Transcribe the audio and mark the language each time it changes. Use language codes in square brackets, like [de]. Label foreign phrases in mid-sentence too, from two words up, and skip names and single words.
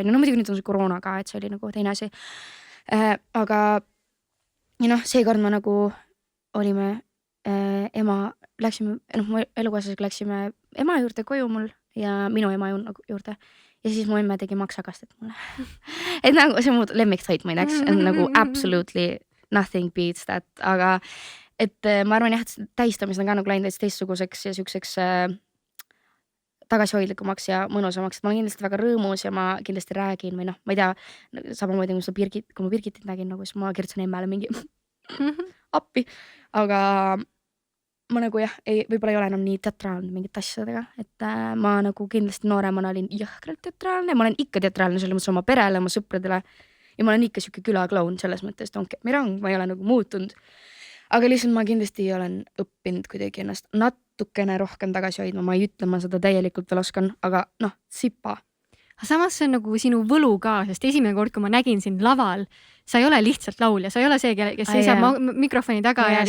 [et] No muidugi nüüd on see koroona ka, et see oli nagu teine asi. Aga ja seekord ma nagu olime mu elukaaslasega läksime ema juurde koju mul ja minu ema juurde. Ja siis mu emme tegi maksakastet mulle. Et nagu see mu lemmiktoit ma ei teaks, et nagu [en] absolutely nothing beats that, [et] aga et ma arvan jah, et tähistamised on ka nagu läinud teistsuguseks ja siukseks tagasihoidlikumaks ja mõnusamaks, et ma olen kindlasti väga rõõmus ja ma kindlasti räägin või ma ei tea, samamoodi kui ma Birgitit nägin, nagu siis ma kirjutasin emmele mingi appi, aga ma nagu jah, võib-olla ei ole enam nii teatraalne mingit asjadega, et ma nagu kindlasti nooremana olin jõhkralt teatraalne, ma olen ikka teatraalne selles mõttes oma perele, oma sõpradele. Ja ma olen ikka siuke külaklaun selles mõttes, [en] don't get me wrong, [et] ma ei ole nagu muutunud. Aga lihtsalt ma kindlasti olen õppinud kuidagi ennast natukene rohkem tagasi hoidma. Ma ei ütle, ma seda täielikult veel oskan, aga sipa. Samas see on nagu sinu võlu ka, sest esimene kord, kui ma nägin sind laval, sa ei ole lihtsalt laulja, sa ei ole see, kes seisab mikrofoni taga ja